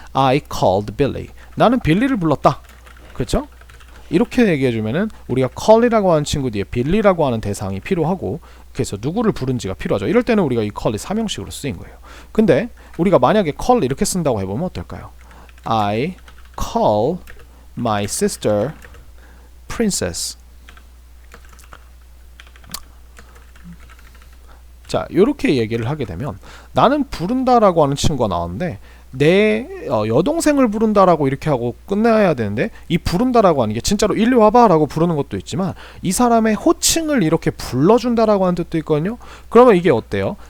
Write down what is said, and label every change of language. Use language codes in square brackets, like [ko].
[en] I called Billy. [ko] 나는 빌리를 불렀다. 그렇죠? 이렇게 얘기해주면은 우리가 call이라고 하는 친구 뒤에 빌리라고 하는 대상이 필요하고, 그래서 누구를 부른지가 필요하죠. 이럴 때는 우리가 이 call이 삼형식으로 쓰인 거예요. 근데 우리가 만약에 call 이렇게 쓴다고 해보면 어떨까요? [en] I call my sister princess. [ko] 자, 이렇게 얘기를 하게 되면 나는 부른다라고 하는 친구가 나왔는데 내 여동생을 부른다라고 이렇게 하고 끝내야 되는데, 이 부른다라고 하는 게 진짜로 일리 와봐 라고 부르는 것도 있지만 이 사람의 호칭을 이렇게 불러준다라고 하는 뜻도 있거든요. 그러면 이게 어때요?